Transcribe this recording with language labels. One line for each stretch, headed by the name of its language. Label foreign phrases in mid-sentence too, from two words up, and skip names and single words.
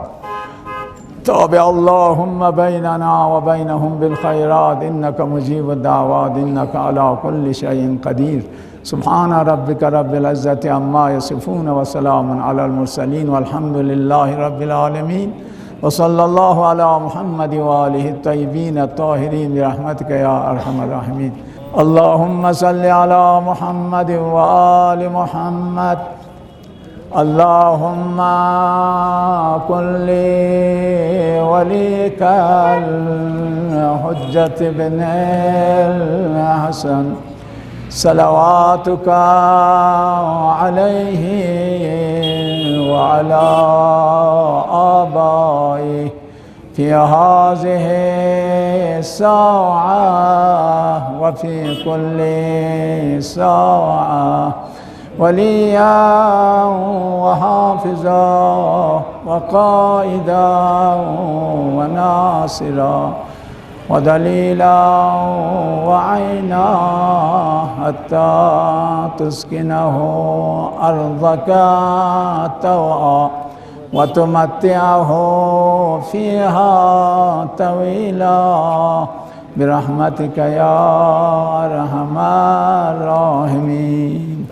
Arabic: تابع اللهم بيننا وبينهم بالخيرات إنك مجيب الدعوات إنك على كل شيء قدير. سبحان ربك رب العزة عما يصفون وسلام على المرسلين والحمد لله رب العالمين وصلى الله على محمد وآله الطيبين الطاهرين برحمتك يا أرحم الراحمين. اللهم صل على محمد وآل محمد. اللهم كن لوليك الحجة ابن الحسن صلواتك عليه وعلى آبائه في هذه الساعة وفي كل ساعة وليا وحافظا وقائدا وناصرا ودليلا وعينا حتى تسكنه أرضك طوعا وتمتعه فيها طويلا برحمتك يا أرحم الراحمين.